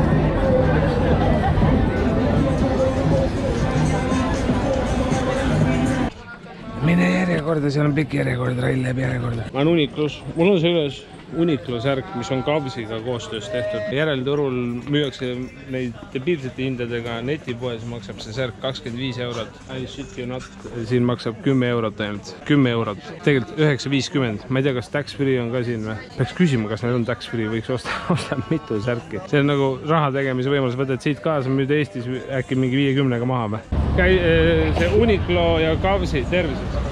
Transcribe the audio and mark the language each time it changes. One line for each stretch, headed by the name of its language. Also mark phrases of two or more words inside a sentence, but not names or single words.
Estonian: Mine järjekorda, seal on pikk järjekord, Rail läheb järjekorda. Ma on Uniqlus. Mul on see üles Uniqlo särk, mis on Kavsiga koostöös tehtud. Järelturul müüakse neid debiilsete hindadega, netipoes maksab see särk 25 eurot.
English: I shit you not.
Estonian: Siin maksab 10 eurot ainult. 10 eurot. Tegelikult 9.50. Ma ei tea, kas
English: tax free
Estonian: on ka siin või? Peaks küsima, kas neil on
English: tax free,
Estonian: võiks osta mitu särki. See on nagu raha tegemise võimalus, võtad siit kaasa, müüd Eestis äkki mingi 50-ga maha või? See Uniqlo ja Kavsi, tervised.